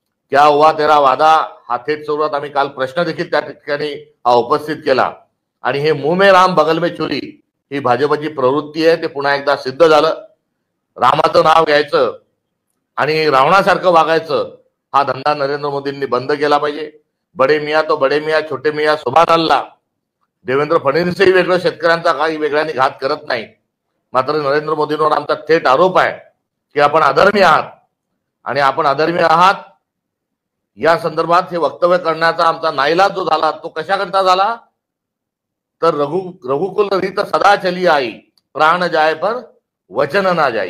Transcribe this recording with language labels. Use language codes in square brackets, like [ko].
[hi] क्या हुआ तेरा वादा [mr] हा थेट स्वरूपात आम्ही काल प्रश्न देखील त्या ठिकाणी हा उपस्थित केला. आणि हे [hi] मुंह में राम बगल में चोरी [mr] ही भाजपची प्रवृत्ती आहे ते पुन्हा एकदा सिद्ध झालं. रामाचं नाव घ्यायचं आणि रावणासारखं वागायचं हा धंदा नरेंद्र मोदींनी बंद केला पाहिजे. [hi] बडे मियाँ तो बडे मियाँ, छोटे मियाँ सुभान अल्लाह. [mr] देवेंद्र फडणवीसही वेगळं शेतकऱ्यांचा काही वेगळ्याने घात करत नाही. मात्र नरेंद्र मोदींवर आमचा थेट आरोप आहे की आपण अधर्मी आहात आणि आपण अधर्मी आहात या संदर्भात हे वक्तव्य करण्याचा आमचा नाईलाज जो झाला तो कशाकरता झाला तर [hi] रघुकुल रीत सदा चली आई, प्राण जाय पर वचन ना जाई.